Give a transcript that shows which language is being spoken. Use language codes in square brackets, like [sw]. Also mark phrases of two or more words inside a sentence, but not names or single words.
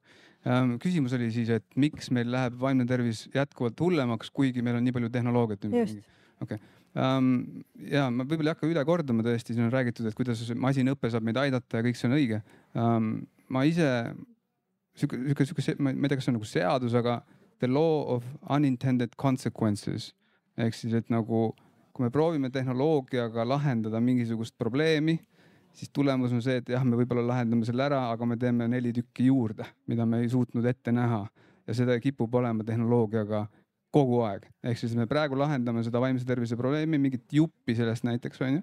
[et] Küsimus oli siis, et miks meil läheb vaimne tervis jätkuvalt hullemaks, kuigi meil on nii palju tehnoloogiat. Okay. Ja ma võib-olla ei hakka üle kordama tõesti, siin on räägitud, et kuidas masinõppe saab meid aidata ja kõik see on õige. Ma ise, ma ei tea, kas see on nagu seadus, aga [en] the law of unintended consequences. [et] Ehk siis, et nagu kui me proovime tehnoloogiaga lahendada mingisugust probleemi, siis tulemus on see, et jah, me võib-olla lahendame selle ära, aga me teeme 4 tükki juurde, mida me ei suutnud ette näha. Ja seda kipub olema tehnoloogiaga kogu aeg. Ehk siis me praegu lahendame seda vaimse tervise probleemi, mingit juppi sellest näiteks, on ju.